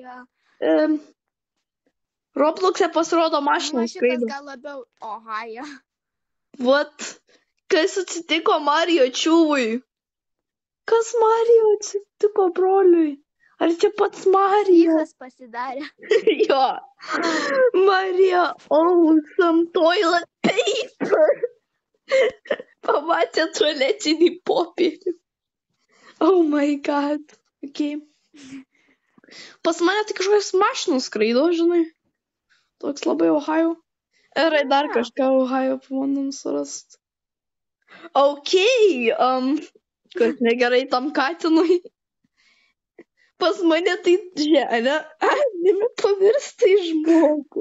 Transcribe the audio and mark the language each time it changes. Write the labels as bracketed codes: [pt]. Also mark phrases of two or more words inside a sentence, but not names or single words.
[lt] Roblox'e pasirodo mašinas skraido. Šitas gal labiau Ohio. Vat, kas atsitiko Marijo čiūvui? Kas Marijo atsitiko broliui? Ar čia pats Marijo? Vykas pasidarė. Jo. Marija, [en] some toilet paper. [lt] Pamatė tualetinį popierį. [en] Oh my god. Okay. [lt] Pas mane tai kažkokios mašinos skraido, žinai. Toks labai Ohio. Ir dar kažką Ohio pamandom surast. Okay. Kas negerai tam katinui. Pas mane tai žemė anime pavirsta į žmogų.